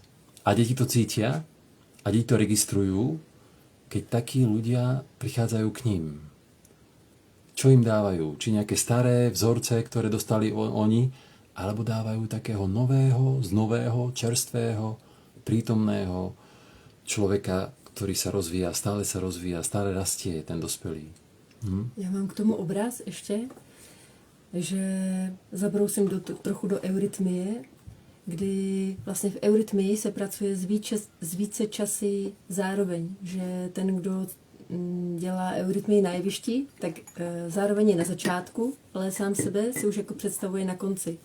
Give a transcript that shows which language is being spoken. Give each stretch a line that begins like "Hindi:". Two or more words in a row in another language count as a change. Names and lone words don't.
Slovak: A deti to cítia a deti to registrujú, keď takí ľudia prichádzajú k ním. Čo im dávajú? Či nejaké staré vzorce, ktoré dostali oni, alebo dávajú takého nového, čerstvého, prítomného človeka, ktorý sa rozvíja, stále rastie ten dospelý.
Czech: Já mám k tomu obraz ještě, že zabrousím trochu do eurytmie, kdy vlastně v eurytmii se pracuje z více časy zároveň, že ten, kdo dělá eurytmii na jevišti, tak zároveň je na začátku, ale sám sebe si už jako představuje na konci.